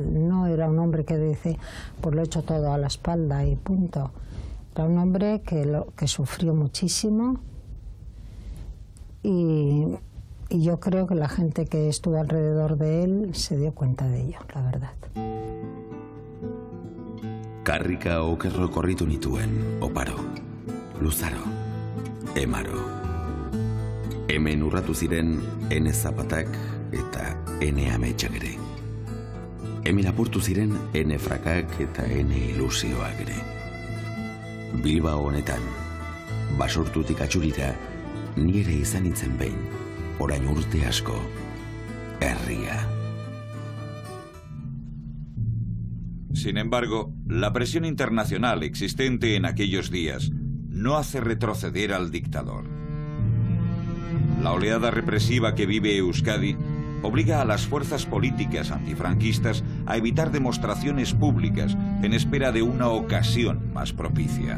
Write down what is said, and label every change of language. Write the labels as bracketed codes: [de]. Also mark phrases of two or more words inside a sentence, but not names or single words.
[es] No era un hombre que dice, pues lo he hecho todo a la espalda y punto. Era un hombre que sufrió muchísimo, y yo creo que la gente que estuvo alrededor de él se dio cuenta de ello, la verdad. [eu] Karrika okerro korritu nituen, oparo, luzaro, emaro. Hemen urratu ziren ene zapatak eta ene ametsak ere. Hemen apurtu ziren ene frakak eta ene ilusioak ere. Bilbao honetan, basurtutik atxurita, nire izan itzen behin, orain urte asko, herria. [es] Sin embargo, la presión internacional existente en aquellos días no hace retroceder al dictador. La oleada represiva que vive Euskadi obliga a las fuerzas políticas antifranquistas a evitar demostraciones públicas en espera de una ocasión más propicia.